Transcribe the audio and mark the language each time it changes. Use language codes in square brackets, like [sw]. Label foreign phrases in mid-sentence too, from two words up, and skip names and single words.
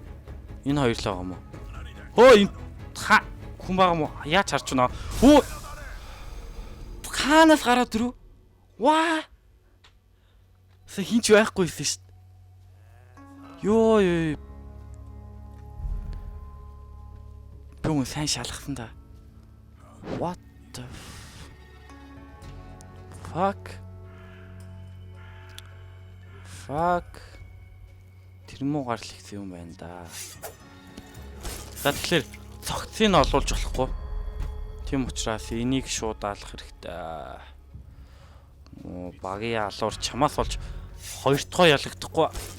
[mn] Энэ хоёр л байгаа юм уу? Хөөе. Хүн байгаа юм уу? Яаж харж байна? Хаанаас гараад ирв? Хинч байхгүйсэн шүү дээ. Бүүн сайн шалгасан да. [en] What the fuck? [mn] Тэр муу гарал ихсэн юм байна да. За тэгэхээр цогцыг олуулж болохгүй. Тийм учраас энийг шууд алах хэрэгтэй. Багийн алуур чамаас болж хоёр дахь ялагдахгүй.